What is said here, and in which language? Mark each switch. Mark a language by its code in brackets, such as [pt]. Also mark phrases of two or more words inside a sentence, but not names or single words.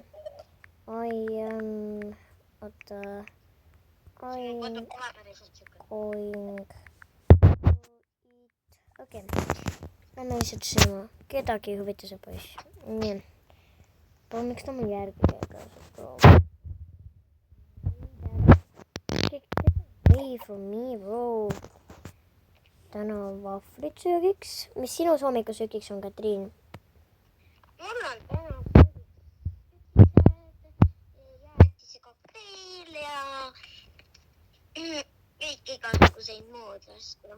[et] Oota. Going. Okei. Lähme lihtsalt sööma. Kedagi ei huvita see poiss. Nii. Bro, miks ta mul järgi käib? [en] Away from me, bro. [et] Täna on vahvlit söögiks. Mis sinu hommikussöögiks on, Katriin? Mul on täna jäätise kokteel ja kõik igasuguseid muud asju.